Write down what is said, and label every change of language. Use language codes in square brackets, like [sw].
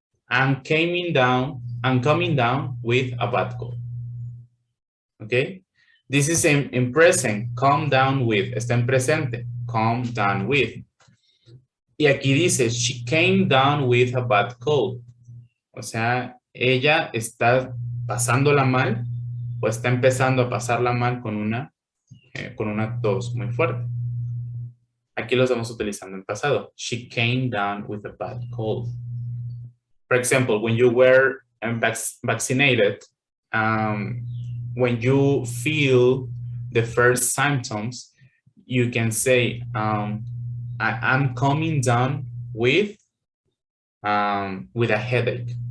[en] I'm coming down with a bad cold. Okay? This is in present, come down with, [es] está en presente, [en] come down with. [es] Y aquí dice, [en] she came down with a bad cold. [es] O sea, ella está pasándola mal o está empezando a pasarla mal con una tos muy fuerte. Aquí lo estamos utilizando en pasado. [en] She came down with a bad cold. For example, when you were vaccinated, when you feel the first symptoms, you can say, I'm coming down with a headache.